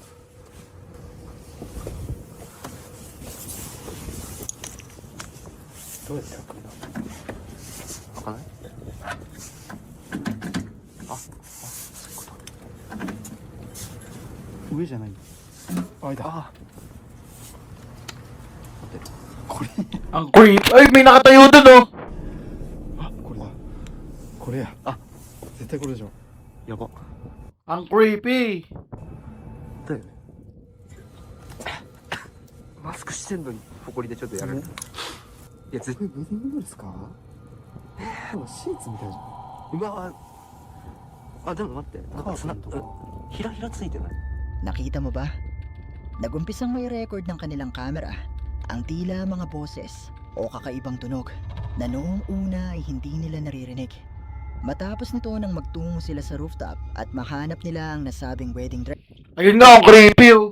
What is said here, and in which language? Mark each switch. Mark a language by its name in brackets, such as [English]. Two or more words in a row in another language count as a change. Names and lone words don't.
[Japanese] どうやって開くんだ？開かない？そういうこと。上じゃない。あ、いた。あ [Filipino] Ang creep. Ay, may nakatayo dun, oh. [Japanese] あ、これだ。これや。あ、絶対これでしょ。やば。 [Filipino] Ang creepy. [Japanese] だよね。マスクしてんのにホコリでちょっとやられた。いや、絶対これウェディングドレスか？でもシーツみたいじゃん。今は、あ、でも待って、なんかカーテンとかひらひらついてない？ [Filipino] Nakita mo ba? Nagumpisang may record ng kanilang camera ang tila mga boses o kakaibang tunog na noong una ay hindi nila naririnig. Matapos nito nang magtungo sila sa rooftop at mahanap nila ang nasabing wedding Ayun nga, ang creepy, oh.